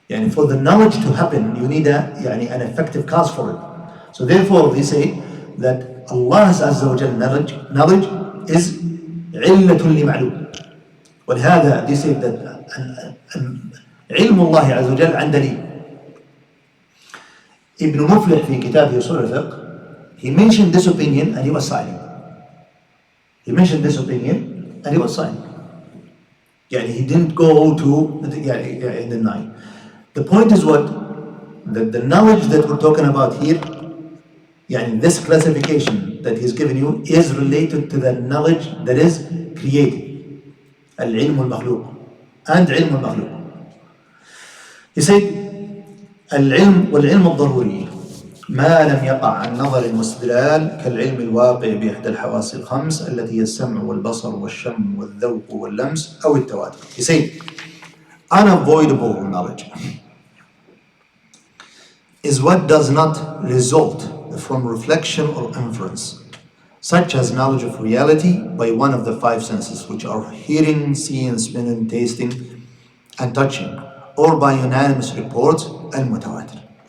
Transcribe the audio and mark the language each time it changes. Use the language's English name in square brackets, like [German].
[English] For the knowledge to happen, you need an effective cause for it. So therefore, they say that Allah's Azza wa Jal knowledge is [Arabic] علة لمعلوم. ولهذا [English] they say that [Arabic] علم الله عز وجل عن دليل. [English] Ibn Muflih [Arabic] في كتابه [English] Usool Ul Fiqh, he mentioned this opinion and he was silent. He didn't go to deny. The point is what? That the knowledge that we're talking about here, this classification that he's given you is related to the knowledge that is created. Al-ilm al-makhluq and ilm al-makhluq. He said, [Arabic] العلم والعلم الضروري ما لم يقع عن نظر المستدلال كالعلم الواقع بإحدى الحواس الخمس التي هي السمع والبصر والشم والذوق واللمس أو التواتر. [English] He said, unavoidable knowledge is what does not result from reflection or inference, such as knowledge of reality by one of the five senses, which are hearing, seeing, smelling, tasting, and touching, or by unanimous reports, al-mutawatir.